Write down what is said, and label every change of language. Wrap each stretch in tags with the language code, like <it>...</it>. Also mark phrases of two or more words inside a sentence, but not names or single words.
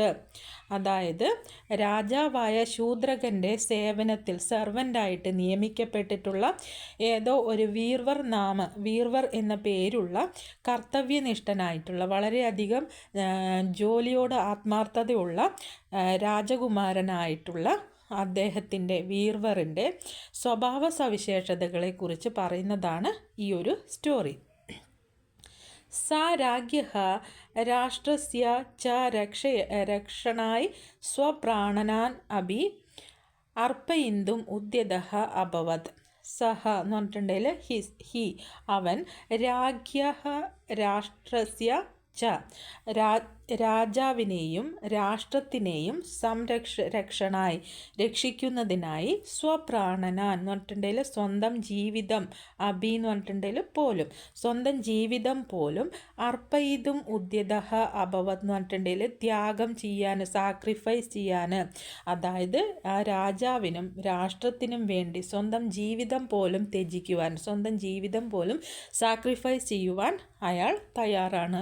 <ml>അതായത് രാജാവായ ശൂദ്രകൻ്റെ സേവനത്തിൽ സെർവൻ്റായിട്ട് നിയമിക്കപ്പെട്ടിട്ടുള്ള ഏതോ ഒരു വീർവർ എന്ന പേരുള്ള കർത്തവ്യനിഷ്ഠനായിട്ടുള്ള വളരെയധികം ജോലിയോട് ആത്മാർത്ഥതയുള്ള രാജകുമാരനായിട്ടുള്ള അദ്ദേഹത്തിൻ്റെ വീർവറിൻ്റെ സ്വഭാവ സവിശേഷതകളെക്കുറിച്ച് പറയുന്നതാണ് ഈ ഒരു സ്റ്റോറി.</ml> <sa>सा राज्ञः राष्ट्रस्य च रक्षणाय स्वप्राणान् अपि अर्पयितुम् उद्यतः अभवत्.</sa> <ml>സഹ എന്ന് പറഞ്ഞിട്ടുണ്ടെങ്കിൽ ഹി അവൻ</ml> <sa>രാജ്ഞഃ രാഷ്ട്രസ്യ ച</sa> <ml>രാജാവിനെയും രാഷ്ട്രത്തിനെയും രക്ഷണായി രക്ഷിക്കുന്നതിനായി സ്വപ്രാണനാൻ എന്ന് പറഞ്ഞിട്ടുണ്ടെങ്കിൽ സ്വന്തം ജീവിതം അഭി എന്ന് പറഞ്ഞിട്ടുണ്ടെങ്കിൽ പോലും സ്വന്തം ജീവിതം പോലും</ml> <sa>അർപ്പയിതും ഉദ്യതഃ അഭവത്</sa> <ml>എന്ന് പറഞ്ഞിട്ടുണ്ടെങ്കിൽ ത്യാഗം ചെയ്യാൻ സാക്രിഫൈസ് ചെയ്യാൻ അതായത് ആ രാജാവിനും രാഷ്ട്രത്തിനും വേണ്ടി സ്വന്തം ജീവിതം പോലും ത്യജിക്കുവാൻ സ്വന്തം ജീവിതം പോലും സാക്രിഫൈസ് ചെയ്യുവാൻ അയാൾ തയ്യാറാണ്.</ml>